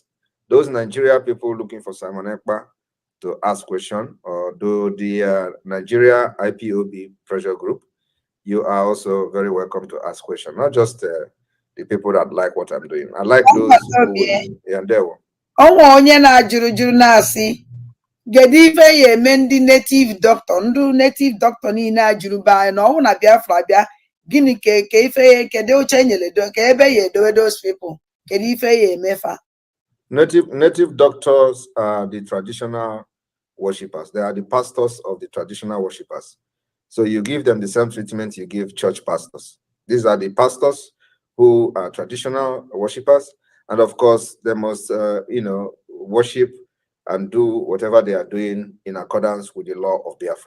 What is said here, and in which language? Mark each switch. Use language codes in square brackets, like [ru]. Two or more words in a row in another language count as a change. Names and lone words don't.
[en] Those Nigeria people looking for Simon Ekpa to ask question, or do the Nigeria IPOB pressure group, you are also very welcome to ask question. Not just the people that like what I'm doing. I like those who [ig] onye na-ajụrụ na-asị kedu ife ya eme ndị [en] native doctor [ig] ndị [en] native doctor [ig] niile ajụrụ be anyị na ọnwụ na Biafra bịa gịnị ka ife ya kedu oche nyere ka ebe ya edowe [en] those people [ig] kedu ife ya emefa. [en] Native doctors are the traditional worshippers. They are the pastors of the traditional worshippers. So you give them the same treatment you give church pastors. These are the pastors who are traditional worshippers, and of course they must worship and do whatever they are doing in accordance with the law of Biafra.